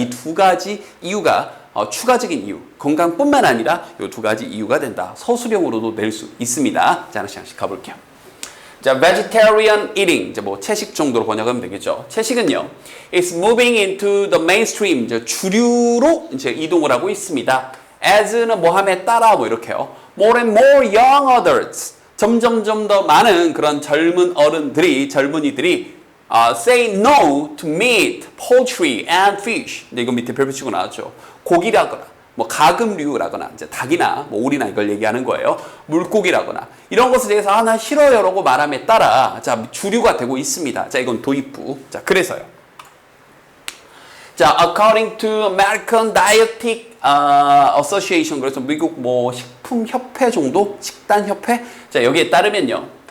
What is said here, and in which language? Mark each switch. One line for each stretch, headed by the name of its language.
Korean: 이 두 가지 이유가 추가적인 이유, 건강뿐만 아니라 요 두 가지 이유가 된다. 서술형으로도 낼 수 있습니다. 자, 하나씩 가볼게요. 자, vegetarian eating, 이제 뭐 채식 정도로 번역하면 되겠죠. 채식은요, it's moving into the mainstream, 이제 주류로 이제 이동을 하고 있습니다. as는 뭐함에 따라 뭐 이렇게요.
English: more and more young adults, 점점점 더 많은 그런 젊은이들이 say no to meat, poultry and fish.
Korean: 근데 이거 밑에 별표 치고 나왔죠. 고기라거나 뭐 가금류라거나 이제 닭이나 뭐 오리나 이걸 얘기하는 거예요. 물고기라거나 이런 것에 대해서 나 싫어요라고 말함에 따라 자 주류가 되고 있습니다. 자, 이건 도입부. 자, 그래서요. 자, according to American Dietetic Association, 그래서 미국 뭐 식품협회 정도? 식단협회? 자, 여기에 따르면요.